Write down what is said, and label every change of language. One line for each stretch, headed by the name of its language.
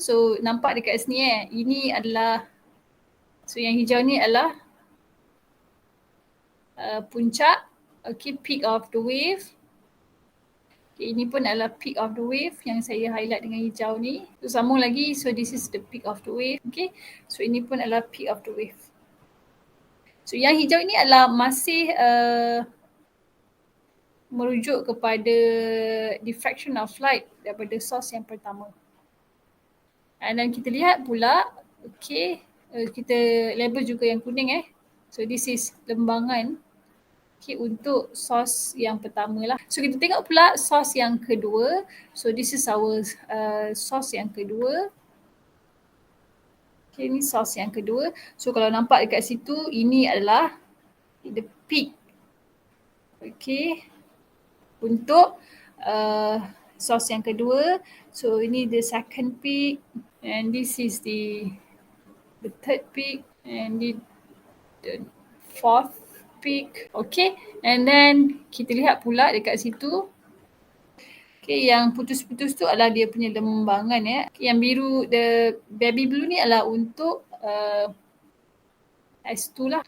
Malay: So nampak dekat sini ini adalah, so yang hijau ni adalah puncak, okay,
English: peak of the wave.
Malay: Okay, ini pun adalah
English: peak of the wave
Malay: yang saya highlight dengan hijau ni. So sambung lagi,
English: so this is the peak of the wave. Okay, so
Malay: ini pun adalah
English: peak of the wave.
Malay: So yang hijau ini adalah masih merujuk kepada diffraction of light daripada source yang pertama. Dan kita lihat pula, okay, kita label juga yang kuning
English: So this is
Malay: lembangan. Okay, untuk source yang pertama lah. So kita tengok pula source yang kedua.
English: So this is our source
Malay: yang kedua. Okay, ini source yang kedua. So kalau nampak dekat situ, ini adalah
English: the peak.
Malay: Okay, untuk source yang kedua.
English: So ini the second peak. And this is the third peak. And the fourth peak.
Malay: Okay, and then kita lihat pula dekat situ, okay, yang putus-putus tu adalah dia punya lembangan Yang biru,
English: the baby blue
Malay: ni adalah untuk S2 lah.